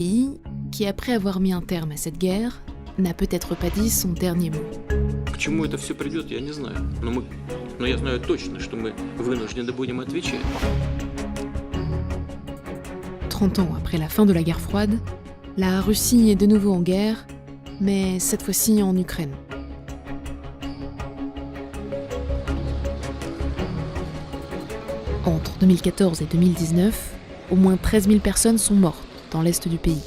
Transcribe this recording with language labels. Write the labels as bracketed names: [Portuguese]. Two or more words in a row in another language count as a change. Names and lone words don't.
[French] Pays qui, après avoir mis un terme à cette guerre, n'a peut-être pas dit son dernier mot. [Russian] К чему это все придет, я не знаю. Но я знаю точно, что мы вынуждены будем отвечать. [French] 30 ans après la fin de la guerre froide, la Russie est de nouveau en guerre, mais cette fois-ci en Ukraine. Entre 2014 et 2019, au moins 13 000 personnes sont mortes dans l'est du pays.